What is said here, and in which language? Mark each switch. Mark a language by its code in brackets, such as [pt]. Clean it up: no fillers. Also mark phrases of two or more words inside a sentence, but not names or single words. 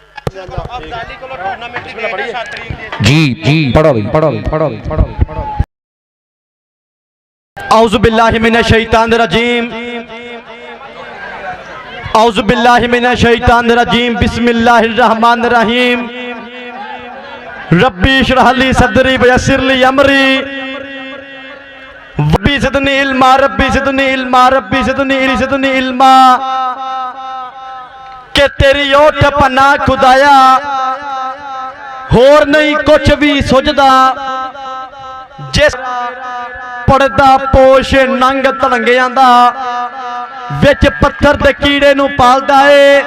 [pa] جی جی پڑھو بھائی پڑھو بھائی پڑھو بھائی پڑھو بھائی. [ar] أعوذ بالله من الشيطان الرجيم أعوذ بالله من الشيطان الرجيم بسم الله الرحمن الرحيم رب اشرح لي صدري ويسر لي أمري رب زدني علما رب زدني علما رب زدني علما [pa] کہ تیری اوٹ پناہ خدایا ہور نہیں کجھ بھی سجھدا جس پردہ پوش ننگ تلنگیاں دا وچ پتھر دے کیڑے نوں پالدا اے